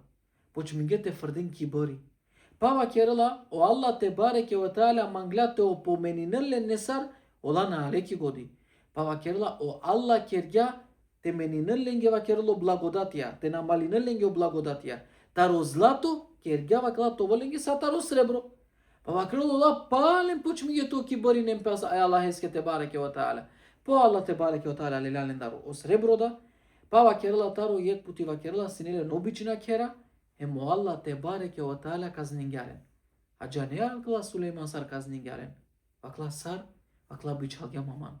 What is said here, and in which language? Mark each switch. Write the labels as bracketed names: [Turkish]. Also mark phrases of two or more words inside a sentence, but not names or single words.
[Romany] Почминге те фрдин кибори. Па вакерла о Аллах те бареке о таала мангла те опоменинеле несар ола на алеки годи. Па вакерла о Аллах кергја те менинеленге вакерло благодатија, те намалинеленге о благодатија. Таро злато кергја вакла товоленге са таро сребро. Па вакерло ла пален почмиге то кибори нем пас ај Аллах еске те бареке о таала. По Аллах те бареке о таала лелален даро о сребро да. Па вакерла таро јек пути вакерла синеле нобична кера, емо Аллах те бареке о таала казнингјарен. А џанеа вакла Сулейман сар казнингјарен. Вакла сар, вакла бичалгја маман.